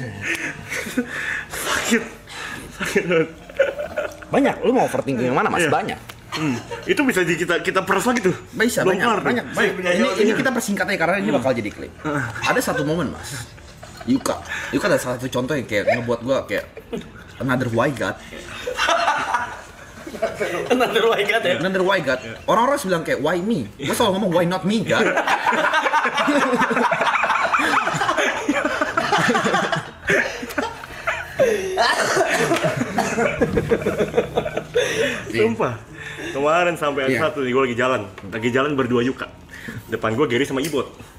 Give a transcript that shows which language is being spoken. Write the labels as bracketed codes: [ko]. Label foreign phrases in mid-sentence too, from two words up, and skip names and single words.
[id] sakit banget. Banyak, lu mau overthinking yang mana mas? Iya. Banyak. Itu bisa kita peras lagi tuh. Bisa, banyak. Ini kita persingkat aja karena ini bakal jadi klip. Ada satu momen mas, Yuka ada salah satu contoh yang kayak ngebuat gua kayak [en] another why God. Another why God. [id] Orang-orang bilang kayak [en] why me. [id] Gua selalu ngomong [en] why not me God. [id] Sumpah. Kemarin sampai ada satu nih, gue lagi jalan berdua Yuka. Depan gue Gary sama Ibot.